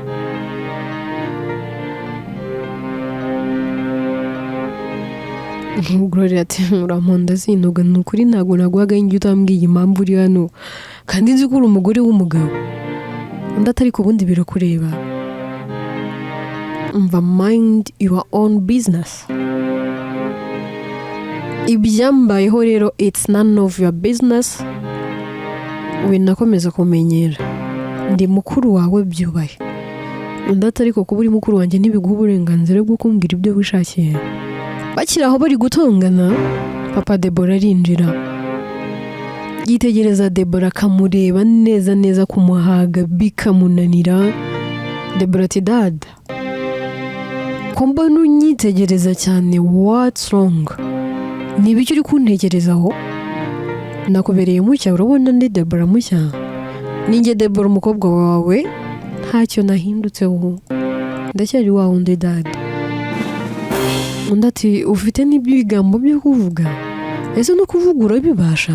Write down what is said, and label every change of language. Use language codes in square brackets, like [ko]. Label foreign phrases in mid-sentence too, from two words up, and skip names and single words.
[rw] Gloria ati uramonda sinuga nukuri ntabwo naguhaga ingi utambwiye impamvu uri hano kandi nzi ko uri umugore w'umugabo. Undi atari ku bundi birakureba. [en] Umva mind your own business. [rw] Ibyambayeho rero [en] it's none of your business. [rw] Winakomeza kumenyera ndi mukuru wawe byubaye. Undi atari ko kuba uri mukuru wanjye ntibiguha uburenganzira bwo kumbwira ibyo wishakiye. Bakiri aho bari gutongana, papa Debora arinjira yitegereza Debora akamureba neza neza kumuhaga bikamunanira. Debora ati dad ko mbona unyitegereza cyane, [en] what's wrong? [rw] Nibiki uri kuntekerezaho? Nakubereye mushya, urabona ndi Debora mushya? Ninjye Debora umukobwa wawe, ntacyo nahindutseho, ndacyari wa wundi dad. Undi ati ufite n'ibigambo byo kuvuga, ese no kuvuga urabibasha?